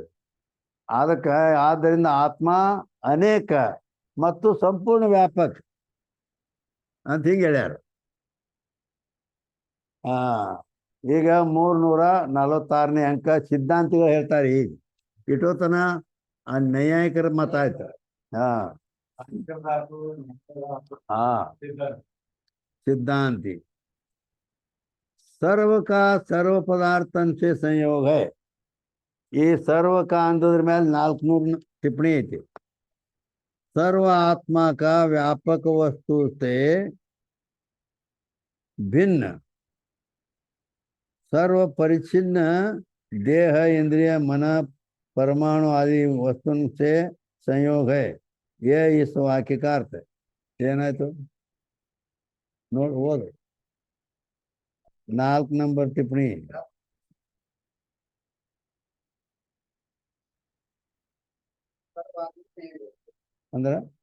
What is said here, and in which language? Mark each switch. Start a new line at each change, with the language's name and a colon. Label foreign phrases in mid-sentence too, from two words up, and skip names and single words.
Kannada: ಅದಕ್ಕೆ ಆದ್ದರಿಂದ ಆತ್ಮ ಅನೇಕ ಮತ್ತು ಸಂಪೂರ್ಣ ವ್ಯಾಪಕ ಅಂತ ಹಿಂಗೆ ಹೇಳ್ಯಾರ. ಈಗ 346ನೇ ಅಂಕ ಸಿದ್ಧಾಂತಿಗಳು ಹೇಳ್ತಾರೆ. ಈಗ ಇಟೋತನ ಆ ನೈಯಾಯಿಕರ ಮತ ಆಯ್ತು.
Hindi: सिद्धांति सर्व का सर्व पदार्थन से संयोग है. ये सर्व का अंदर ಮೇಲೆ 400 टिप्पणी ಐತಿ. सर्व आत्मा का व्यापक वस्तु से भिन्न सर्व परिच्छिन्न देह इंद्रिय मन परमाणु आदि वस्तु से संयोग है. ये इस वाक्य का अर्थ है.
Kannada: ಏನಾಯ್ತು ನೋಡಿ ಓದು 4 ನಂಬರ್ ಟಿಪ್ಪಣಿ. ಅಂದ್ರ